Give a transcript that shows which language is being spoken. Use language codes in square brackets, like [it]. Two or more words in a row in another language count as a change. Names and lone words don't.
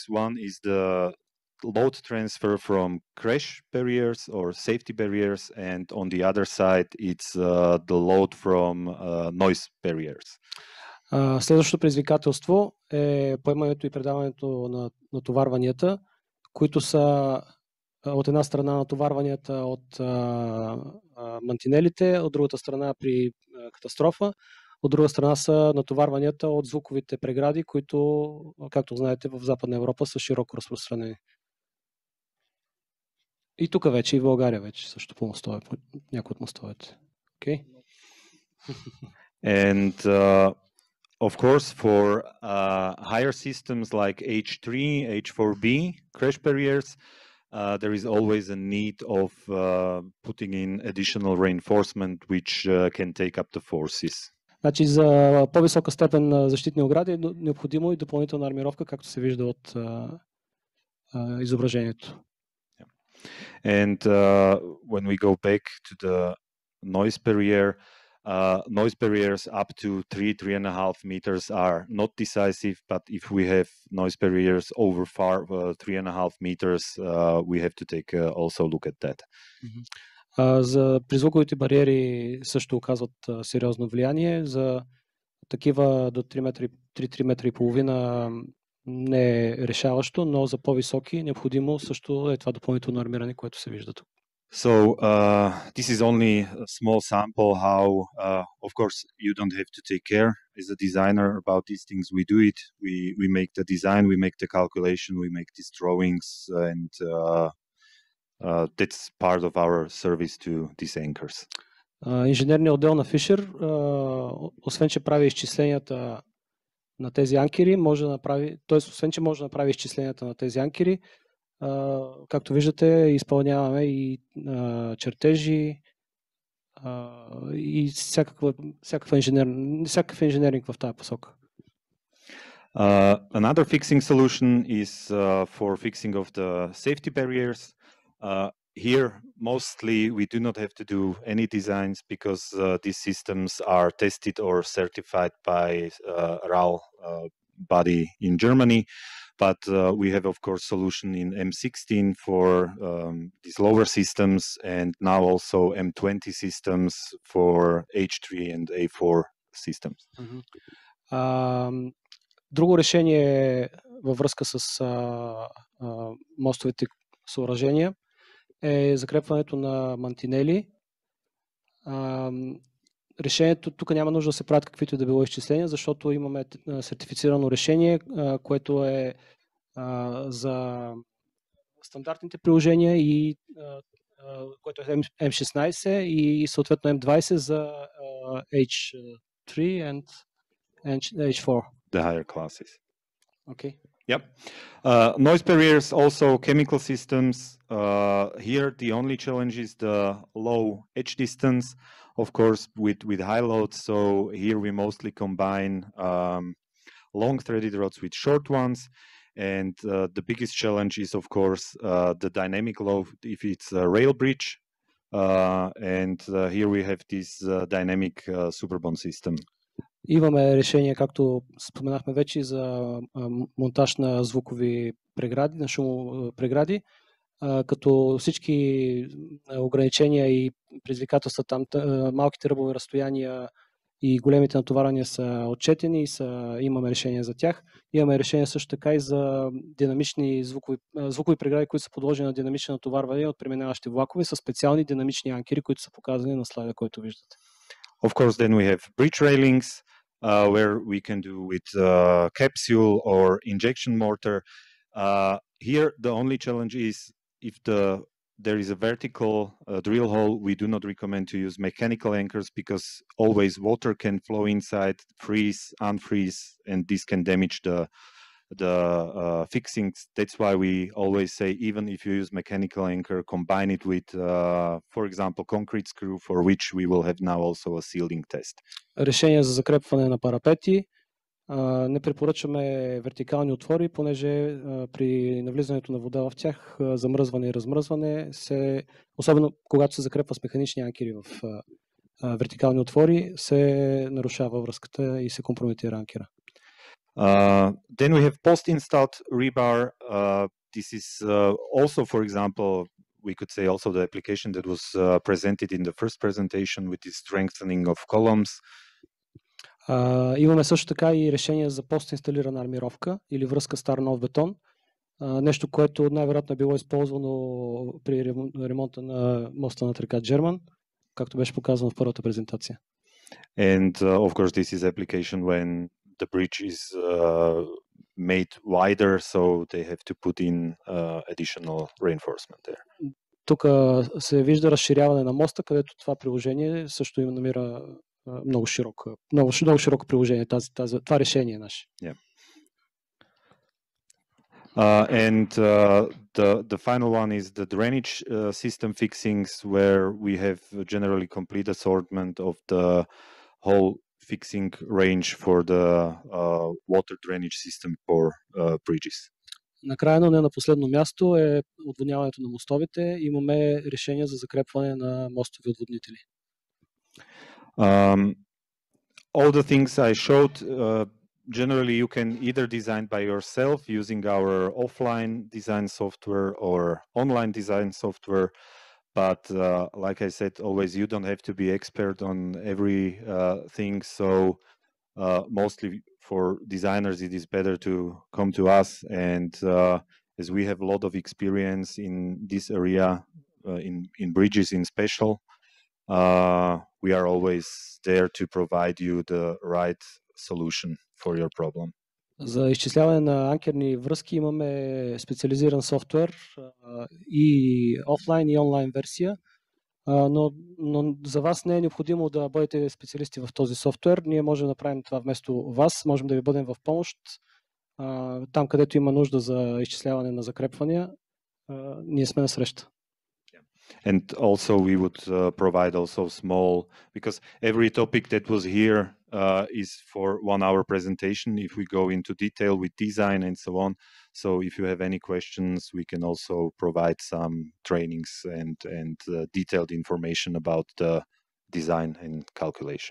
[en] One is the load transfer from crash barriers or safety barriers, and on the other side, it's the load from noise barriers. [bg] Следващото предизвикателство е поемането и предаването на натоварванията, които са от една страна натоварванията от мантинелите, от другата страна при катастрофа, от друга страна са натоварванията от звуковите прегради, които, както знаете, в Западна Европа са широко разпространени. И тук вече, и в България вече също по мостове, по някои от мостовете. [en] Okay? And of course, for higher systems like H3, H4B, crash barriers, there is always a need of putting in additional reinforcement which can take up the forces. [bg] Значи за по-висока степен на защитни огради е необходимо и допълнителна армировка, както се вижда от изображението. [en] And when we go back to the noise barrier, noise barriers up to 3.5 meters are not decisive, but if we have noise barriers over 3.5 meters, we have to take also look at that. [bg] За призвуковите бариери също оказват сериозно влияние. За такива до 3 метра и половина не е решаващо, но за по-високи необходимо също е това допълнително армиране, което се вижда тук. [en] So this is only a small sample how, of course, you don't have to take care as a designer about these things. We do it. We make the design, we make the calculation, we make these drawings, and that's part of our service to these anchors. [bg] Инженерният отдел на FISCHER, освен че прави изчисленията на тези анкери, може да направи, т.е. освен че може да направи изчисленията на тези анкери, както виждате, изпълняваме и чертежи и всякакъв инженеринг в тази посока. [en] Another fixing solution is for fixing of the safety barriers. Here, mostly, we do not have to do any designs because these systems are tested or certified by RAL body in Germany. But we have, of course, solution in M16 for these lower systems, and now also M20 systems for H3 and A4 systems. [bg] Друго решение във връзка с мостовите съоръжения е закрепването на мантинели. Решението, тук няма нужда да се правят каквито и да било изчисления, защото имаме сертифицирано решение, което е за стандартните приложения и което е M16 и съответно M20 за H3 and H4. [en] The higher classes. Okay. Yep. Noise barriers, also chemical systems. Here, the only challenge is the low edge distance, of course, with high loads. So here we mostly combine long threaded rods with short ones. And the biggest challenge is, of course, the dynamic load if it's a rail bridge. And here we have this dynamic superbond system. [bg] Имаме решение, както споменахме вече, за монтаж на звукови прегради, на шумопрегради, като всички ограничения и предизвикателства там, малките ръбови разстояния и големите натоварвания са отчетени и имаме решение за тях. Имаме решение също така и за динамични звукови прегради, които са подложени на динамично натоварване от преминаващи влакове с специални динамични анкери, които са показани на слайда, който виждате. [en] Of course, then we have bridge railings, where we can do with capsule or injection mortar. Here, the only challenge is if there is a vertical drill hole, we do not recommend to use mechanical anchors because always water can flow inside, freeze, unfreeze, and this can damage the fixings. That's why we always say, even if you use mechanical anchor, combine it with, for example, concrete screw, for which we will have now also a sealing test. [bg] Решение за закрепване на парапети. Не препоръчваме вертикални отвори, понеже при навлизането на вода в тях, замръзване и размръзване, особено когато се закрепва с механични анкери в вертикални отвори, се нарушава връзката и се компрометира анкера. [en] Then we have post-installed rebar. This is also, for example, we could say also the application that was presented in the first presentation with the strengthening of columns. [bg] Имаме също така и решение за постинсталирана армировка или връзка стар нов бетон. Нещо, което най-вероятно е било използвано при ремонта на моста над река Джерман, както беше показано в първата презентация. [en] And of course this is application when the bridge is made wider, so they have to put in additional reinforcement there. [bg] Тук се вижда разширяване на моста, където това приложение също им намира много широко приложение, това решение наше. [en] Yeah. And the final one is the drainage system fixings, where we have generally complete assortment of the whole fixing range for the water drainage system for bridges. [bg] Накрая, но не на последно място, е отводняването на мостовете. Имаме решение за закрепване на мостови отводнители. [en] All the things I showed, generally you can either design by yourself using our offline design software or online design software. But like I said, always you don't have to be expert on every thing. So mostly for designers, it is better to come to us. And as we have a lot of experience in this area, in bridges in special, we are always there to provide you the right solution for your problem. [bg] За изчисляване на анкерни връзки имаме специализиран софтуер и офлайн и онлайн версия, но за вас не е необходимо да бъдете специалисти в този софтуер. Ние можем да направим това вместо вас, можем да ви бъдем в помощ. Там, където има нужда за изчисляване на закрепвания, ние сме на среща. [en] And also we would provide also small, because every topic that was here is for 1 hour presentation. If we go into detail with design and so on, so if you have any questions, we can also provide some trainings and detailed information about the design and calculation.